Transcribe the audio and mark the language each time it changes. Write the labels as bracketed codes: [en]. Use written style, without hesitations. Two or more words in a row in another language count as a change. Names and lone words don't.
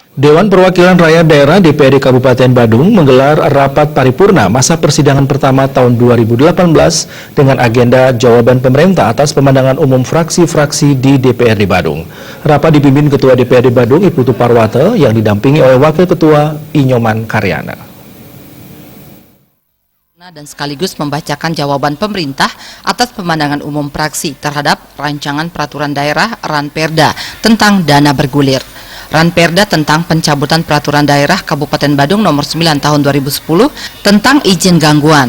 [id] Dewan Perwakilan Rakyat Daerah DPRD Kabupaten Badung menggelar rapat paripurna masa persidangan pertama tahun 2018 dengan agenda jawaban pemerintah atas pemandangan umum fraksi-fraksi di DPRD Badung. Rapat dipimpin Ketua DPRD Badung Iputu Parwata yang didampingi oleh Wakil Ketua Inyoman Karyana. Dan sekaligus membacakan jawaban pemerintah atas pemandangan umum fraksi terhadap rancangan peraturan daerah Ranperda tentang dana bergulir. Ranperda tentang pencabutan peraturan daerah Kabupaten Badung nomor 9 tahun 2010 tentang izin gangguan.